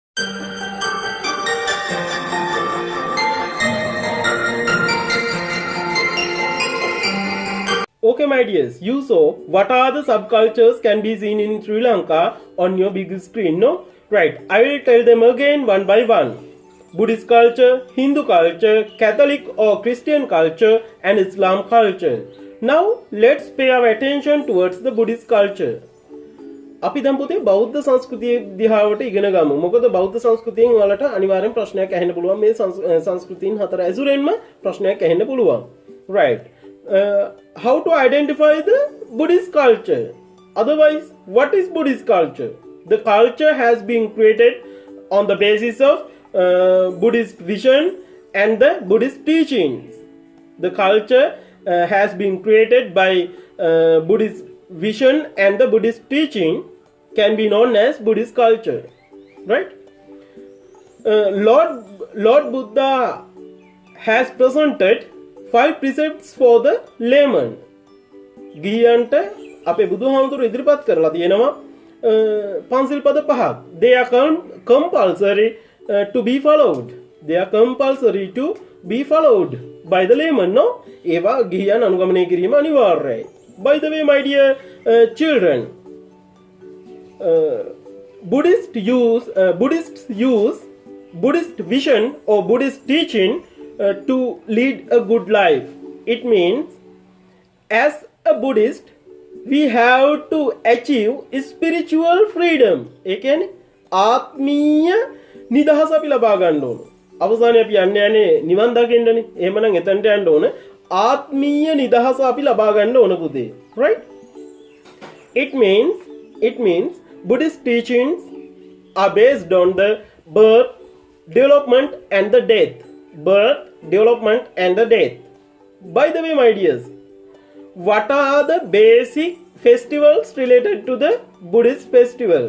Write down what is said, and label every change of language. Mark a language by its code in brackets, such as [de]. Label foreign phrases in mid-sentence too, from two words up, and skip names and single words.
[en] Okay, my dears, you saw what are the subcultures can be seen in Sri Lanka on your big screen, no? Right, I will tell them again one by one. Buddhist culture, Hindu culture, Catholic or Christian culture and Islam culture. Now, let's pay our attention towards the Buddhist culture. [si] අපි දැන් පුතේ බෞද්ධ සංස්කෘතිය දිහාවට ඉගෙන ගමු. මොකද බෞද්ධ සංස්කෘතියෙන් වලට අනිවාර්යෙන් ප්‍රශ්නයක් ඇහෙන්න පුළුවන්. මේ සංස්කෘතීන් හතර ඇසුරෙන්ම ප්‍රශ්නයක් ඇහෙන්න පුළුවන්. [en] Right. How to identify the Buddhist culture? Otherwise, what is Buddhist culture? The culture has been created on the basis of Buddhist vision and the Buddhist teachings. The culture has been created by Buddhist vision and the Buddhist teaching can be known as Buddhist culture. Right? Lord Buddha has presented 5 precepts for the layman. [si] ගිහියන්ට අපේ බුදුහාමුදුරුවෝ ඉදිරිපත් කරලා තියෙනවා පන්සිල් පද පහක්. [en] They are compulsory to be followed. By the layman, no? [si] ඒවා ගිහියන් අනුගමනය කිරීම අනිවාර්යයි. [en] By the way, my dear children, Buddhists use Buddhist vision or Buddhist teaching to lead a good life. It means as a Buddhist we have to achieve spiritual freedom. [si] ඒ කියන්නේ ආත්මීය නිදහස අපි ලබා ගන්න ඕන. අවසානයේ අපි යන්නේ නිවන් දකින්නනේ. එහෙමනම් එතනට යන්න ඕන. ආත්මීය නිදහස අපි ලබා ගන්න ඕන පුතේ. [en] Right? It means Buddhist teachings are based on the birth, development and the death. By the way, my dears, what are the basic festivals related to the Buddhist festival?